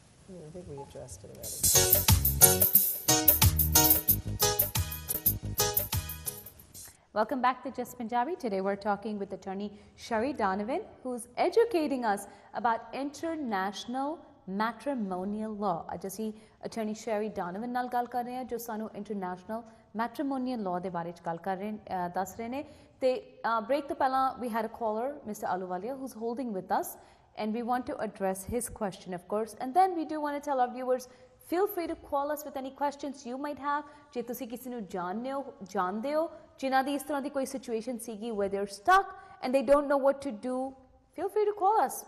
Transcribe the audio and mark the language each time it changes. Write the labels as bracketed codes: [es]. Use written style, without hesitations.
[en] I think we addressed it already. Welcome back to Just Punjabi. Today we're talking with attorney Sherry Donovan, who's educating us about international matrimonial law. [pa] ਅੱਜ ਅਸੀਂ attorney Sherry Donovan ਨਾਲ ਗੱਲ ਕਰ ਰਹੇ ਹਾਂ ਜੋ ਸਾਨੂੰ international matrimonial law ਦੇ ਬਾਰੇ ਚ ਗੱਲ ਕਰ ਰਹੇ ਦੱਸ ਰਹੇ ਨੇ ਤੇ break ਤੋਂ ਪਹਿਲਾਂ [en] we had a caller Mr. Ahluwalia who's holding with us and we want to address his question of course and then we do want to tell our viewers feel free to call us with any questions you might have [pa] ਜੇ ਤੁਸੀਂ ਕਿਸੇ ਨੂੰ ਜਾਣਦੇ ਹੋ ਜਿਨ੍ਹਾਂ ਦੀ ਇਸ ਤਰ੍ਹਾਂ ਦੀ ਕੋਈ situation ਸੀਗੀ [en] where they're stuck and they don't know what to do, feel free to call us.